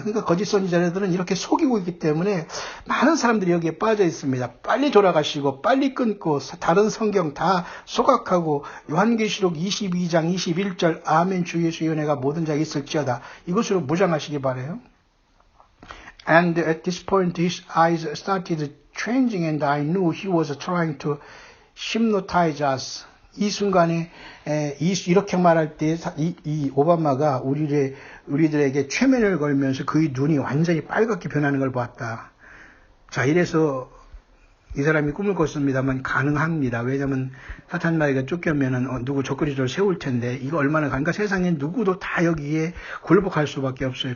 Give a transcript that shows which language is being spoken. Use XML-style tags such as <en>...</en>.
<ko>그러니까 거짓 선지자들은 이렇게 속이고 있기 때문에 많은 사람들이 여기에 빠져 있습니다. 빨리 돌아가시고 빨리 끊고 다른 성경 다 소각하고 요한계시록 22장 21절 아멘 주 예수의 은혜가 모든 자에게 있을지어다. 이것으로 무장하시기 바라요.</ko> <en>And at this point his eyes started changing and I knew he was trying to hypnotize us.</en> <ko>이 순간에 이렇게 말할 때 이 오바마가 우리들에게 최면을 걸면서 그의 눈이 완전히 빨갛게 변하는 걸 보았다. 자, 이래서 이 사람이 꿈을 꿨습니다만 가능합니다. 왜냐하면 사탄 마귀가 쫓겨면은 누구 적그리스도를 세울 텐데 이거 얼마나 그러니까 세상에 누구도 다 여기에 굴복할 수밖에 없어요.</ko>